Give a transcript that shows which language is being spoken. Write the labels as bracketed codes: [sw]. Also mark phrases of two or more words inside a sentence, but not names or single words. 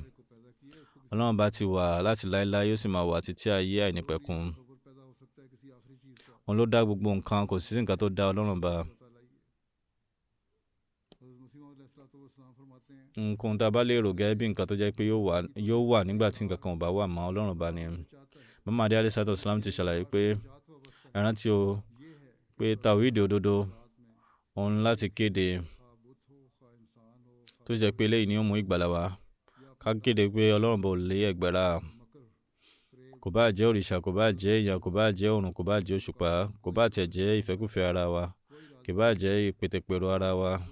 [yo] Ọlọ́run bá ti wà láti láéláé, yóò sì máa wà títí ayé àìnípẹ̀kun. Òun ló dá gbogbo nǹkan, kò sí nǹkan tó dá Ọlọ́run bá. Nǹkan tá a bá lè rò gẹ́gẹ́ bí nǹkan tó jẹ́ pé yóò wà nígbà tí nǹkan kan ò bá wà mọ́ Ọlọ́run bá ni. Imam Mahdi [ar] عليه الصلاة والسلام [yo] ti ṣàlàyé pé ẹ rántí o pé tawhid òdodo òun láti kéde, tó jẹ́ pé eléyìí ni ó mú ìgbàlà wá. Ká kéde pé Ọlọ́run bá ò lé ẹgbẹ́ra. Kò bá jẹ́ òrìṣà, kò bá jẹ́ èèyàn, kò bá jẹ́ oòrùn, kò bá jẹ́ òṣùpá, kò bá tiẹ̀ jẹ́ ìfẹ́kúfẹ̀ẹ́ ara wa, kò bá jẹ́ ìpètèpèrò ara wa.